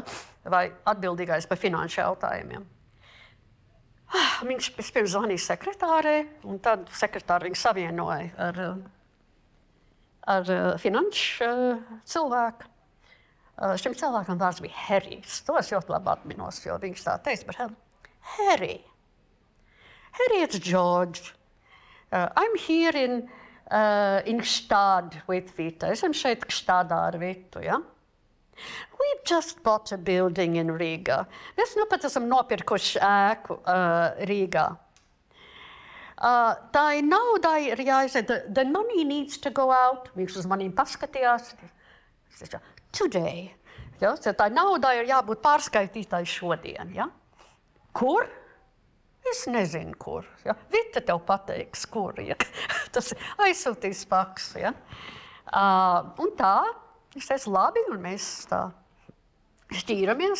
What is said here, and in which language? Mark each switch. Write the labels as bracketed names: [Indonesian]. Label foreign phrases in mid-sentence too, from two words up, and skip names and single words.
[Latvian] Vai atbildīgais par finanšu jautājumiem. Viņš vispirms zvanīja sekretārē, un tad sekretāri viņu savienoja ar finanšu cilvēku. Šim cilvēkam vārds bija Harrijs. To es ļoti labi atminos, jo viņš tā teica par Harry. [English] Harry, it's George. I'm here in Gstad with Vita. [Latvian] Esam šeit Gstadā ar Vitu, ja? [English] We've just bought a building in Riga. [Latvian] Mēs pat esam nopirkuši ēku Rīgā. Tā naudai ir jāiziet. [English] The money needs to go out. [Latvian] Viņš uz manīm paskatījās. [English] Today. Ja? [Latvian] Tā naudai ir jābūt pārskaitītai šodien. Ja? Kur? Es nezinu, kur. Ja? Vita tev pateiks, kur. Ja? Tas aizsūtīs faks. Ja? Un tā, es teicu, labi, un mēs tā šķīramies.